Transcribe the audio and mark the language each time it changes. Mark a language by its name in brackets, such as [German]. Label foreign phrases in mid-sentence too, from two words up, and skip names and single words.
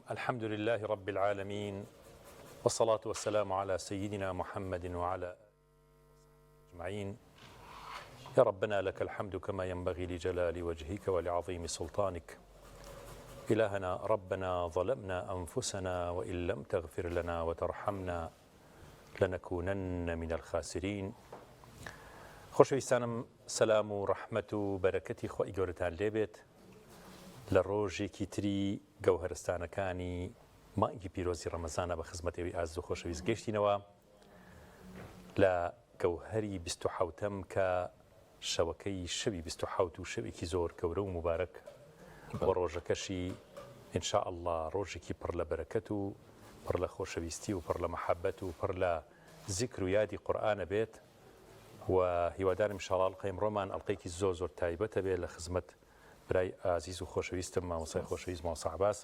[Arabic] الحمد لله رب العالمين، والصلاة والسلام على سيدنا محمد وعلى آله أجمعين. يا ربنا لك الحمد كما ينبغي لجلال وجهك ولعظيم سلطانك. إلهنا ربنا ظلمنا أنفسنا وإن لم تغفر لنا وترحمنا لنكونن من الخاسرين. [Central Kurdish] خۆشەویستانم، سەلام و ڕەحمەت و بەرەکەتی خۆی گەورەتان لێبێت لە ڕۆژێکی تری گەوهرستانەکانی مانگی پیرۆزی ڕەمەزانە بە خزمەتەوەی ئاز و خۆشەویست گەیشتینەوە لە گەوهەری 27م کە شەوەکەی شەوی 27 و شەوێکی زۆر گەورە و مبارەک بۆ ڕۆژەکەشی [Arabic] ئینشاء الله [Central Kurdish] ڕۆژێکی پڕ لە بەرەکەت و پڕ لە خۆشەویستی و پڕ لە مەحەبەت و پڕ لە زیکر و یادی قورئانە بێت و هیوادارم [Arabic] ئینشاءالله [Central Kurdish] ئەڵقەی ئەمڕۆمان ئەڵقەیەکی زۆر تایبەتە بێت لە خزمەت برای ئازیز و خۆشەویستم مامۆستای خۆشەویست مامۆستا عەباس.